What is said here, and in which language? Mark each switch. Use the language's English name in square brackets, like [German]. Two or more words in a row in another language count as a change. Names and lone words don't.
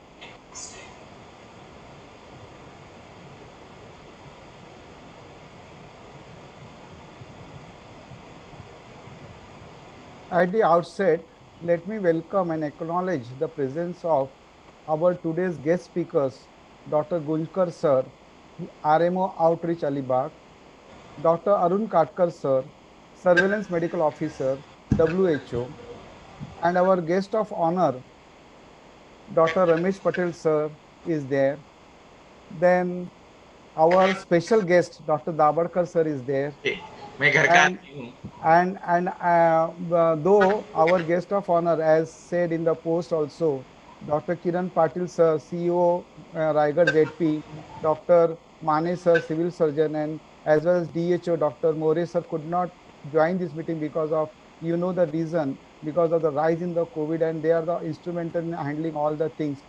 [English] At the outset, let me welcome and acknowledge the presence of our today's guest speakers, Dr. Gunjkar Sir, RMO Outreach Alibag, Dr. Arun Katkar Sir, Surveillance Medical Officer, WHO, and our guest of honor, Dr. Ramesh Patel Sir, is there. Then our special guest, Dr. Dabarkar Sir, is there. [Hindi] मैं घर का [English] And [Hindi] आदमी हूँ. [English] though our guest of honor, as said in the post also, Dr. Kiran Patil sir, CEO, Raigad ZP, Dr. Mane sir, civil surgeon, and as well as DHO, Dr. More sir could not join this meeting because of, you know, the reason, because of the rise in the COVID, and they are the instrumental in handling all the things.